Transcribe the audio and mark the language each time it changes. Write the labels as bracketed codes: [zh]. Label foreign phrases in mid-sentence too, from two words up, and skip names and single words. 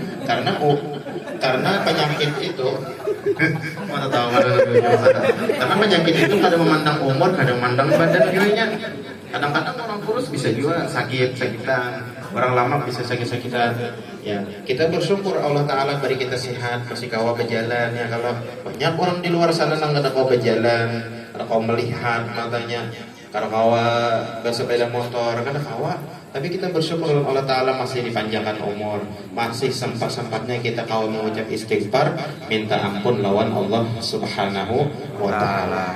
[bjn] Karena penyakit itu mana tahu karena penyakit itu kadang memandang umur, kadang memandang badan dirinya. Kadang-kadang orang kurus bisa juga sakitan, orang lama bisa sakit-sakitan. Ya, kita bersyukur [ar] الله تعالى [bjn] beri kita sehat, masih kawa berjalan. Ya, kalau banyak orang di luar sana nggak ada kawa berjalan, ada kawa melihat matanya, karena kawa bersepeda motor, kan ada kawa. Tapi kita bersyukur [ar] الله تعالى [bjn] masih dipanjangkan umur, masih sempat-sempatnya kita kawa mengucap istighfar, minta ampun lawan [ar] الله سبحانه وتعالى.